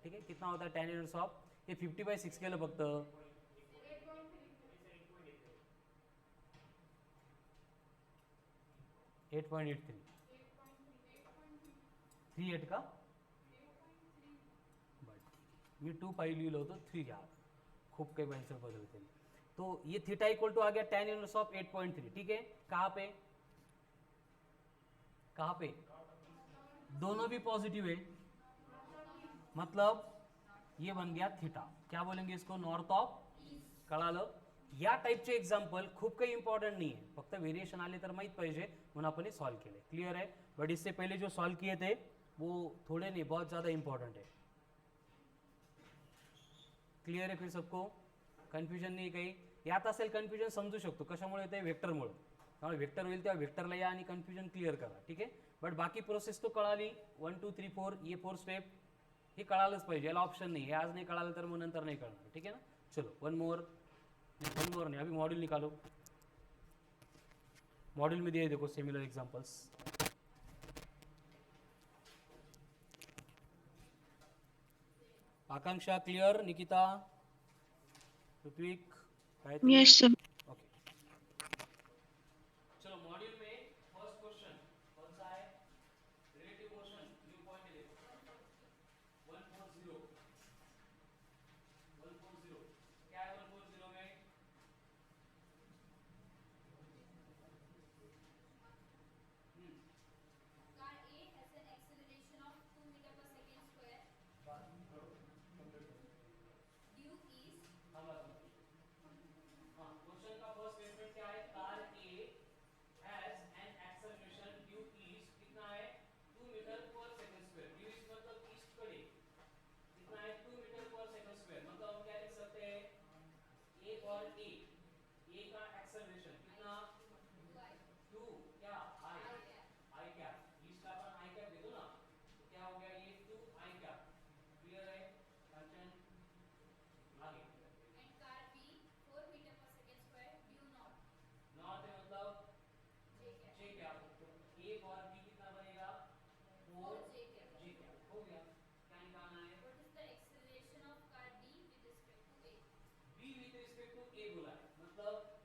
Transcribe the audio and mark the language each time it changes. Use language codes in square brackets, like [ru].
[hi] ठीक है कितना होता है [mr] टॅन इनवर्स ऑफ हे 50/6 केलं फक्त 8.83 38 का बट मी 2 लिहिलं होतं 3 घ्या खूप काही आंसर बदलते. [hi] तो ये थीटा इक्वल टू आ गया टैन इनवर्स ऑफ 8.3. ठीक है कहाँ पे दोनों भी पॉजिटिव है मतलब ये बन गया थीटा. क्या बोलेंगे इसको नॉर्थ ऑफ. [mr] कळालं. या टाईपचे एक्झाम्पल खूप काही इंपॉर्टंट [hi] नहीं है [mr] फक्त वेरिएशन आले तर माहित पाहिजे म्हणून आपण सॉल्व केले. [hi] क्लियर है. बट इससे पहले जो सॉल्व किए थे वो थोड़े नहीं बहुत ज़्यादा इंपॉर्टेंट है. [mr] क्लियर आहे फिर सबको. कन्फ्युजन नाही काही. यात असेल कन्फ्युजन समजू शकतो कशामुळे ते वेक्टरमुळे. त्यामुळे वेक्टर होईल तेव्हा वेक्टरला या आणि कन्फ्युजन क्लिअर करा. ठीक आहे बट बाकी प्रोसेस तो कळाली 1 2 3 4 ये 4 स्टेप हे कळालंच पाहिजे. याला ऑप्शन नाही. हे आज नाही कळालं तर मग नंतर नाही कळणार. [hi] ठीक है ना. चलो वन मोर नहीं अभी मॉड्यूल निकालो. मॉड्यूल में दिए देखो सिमिलर एग्जांपल्स. आकांक्षा clear. Nikita Ritwik Gayatri [en] Yes, sir. Okay. [hi] चलो मॉड्यूल में फर्स्ट क्वेश्चन कौन सा है रिलेटिव मोशन न्यू पॉइंट ले 140 क्या है 140 में [en] Car A has an acceleration of 2 meter per second square. Due is [hi] question का फर्स्ट स्टेटमेंट क्या है car A has an acceleration due east कितना है 2 मीटर पर सेकंड स्क्वायर. ड्यू ईस्ट मतलब ईस्ट कडे कितना है 2 मीटर पर सेकंड स्क्वायर. मतलब हम क्या लिख सकते हैं ए और ए का एक्सेलरेशन कितना 2 क्या आई कैप ईस्ट का अपन आई कैप दे दो ना तो क्या हो गया ये 2 आई कैप. क्लियर है कंचन. आगे [en] and car B 4 meter per second square due north. [hi] North है मतलब [en] J cap. [hi] J cap A और बी कितना बनेगा 4 [en] J cap. [hi] जे कैप हो गया. क्या निकालना है [en] What is the acceleration of car B with respect to A? [hi] Be with respect to ए बोला है मतलब